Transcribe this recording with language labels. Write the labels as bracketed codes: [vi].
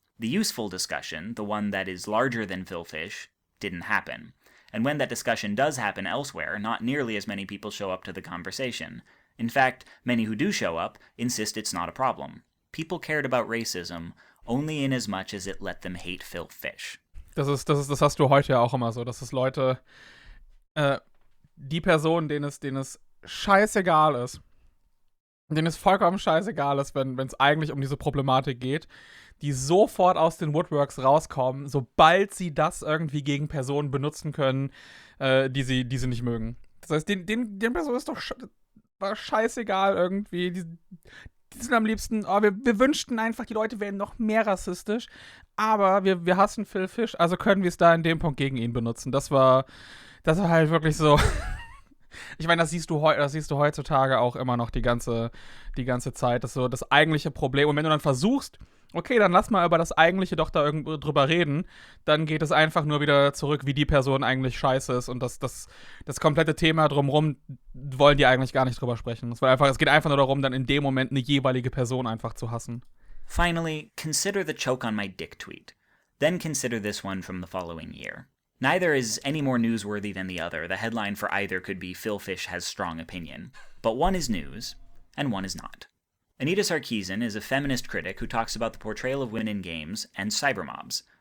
[en] The useful discussion, the one that is larger than Phil Fish, didn't happen. And when that discussion does happen elsewhere, not nearly as many people show up to the conversation. In fact, many who do show up insist it's not a problem. People cared about racism only in as much as it let them hate Phil Fish. [de] Das hast du heute ja auch immer so, dass es Leute, die Personen, denen es scheißegal ist, denen es vollkommen scheißegal ist, wenn es eigentlich um diese Problematik geht, die sofort aus den Woodworks rauskommen, sobald sie das irgendwie gegen Personen benutzen können, die sie nicht mögen. Das heißt, den Personen ist doch war scheißegal irgendwie. Die sind am liebsten, wir wünschten einfach, die Leute wären noch mehr rassistisch, aber wir hassen Phil Fish, also können wir es da in dem Punkt gegen ihn benutzen. Das war halt wirklich so. Ich meine, das siehst du heutzutage auch immer noch die ganze Zeit. Das ist so das eigentliche Problem. Und wenn du dann versuchst, okay, dann lass mal über das Eigentliche doch da irgendwo drüber reden, dann geht es einfach nur wieder zurück, wie die Person eigentlich scheiße ist. Und das komplette Thema drumherum wollen die eigentlich gar nicht drüber sprechen. Es geht einfach nur darum, dann in dem Moment eine jeweilige Person einfach zu hassen. [en] Finally, consider the choke on my dick tweet. Then consider this one from the following year. Neither is any more newsworthy than the other. The headline for either could be "Phil Fish has strong opinion." But one is news, and one is not. Anita Sarkeesian is a feminist critic who talks about the portrayal of women in games and cybermobs.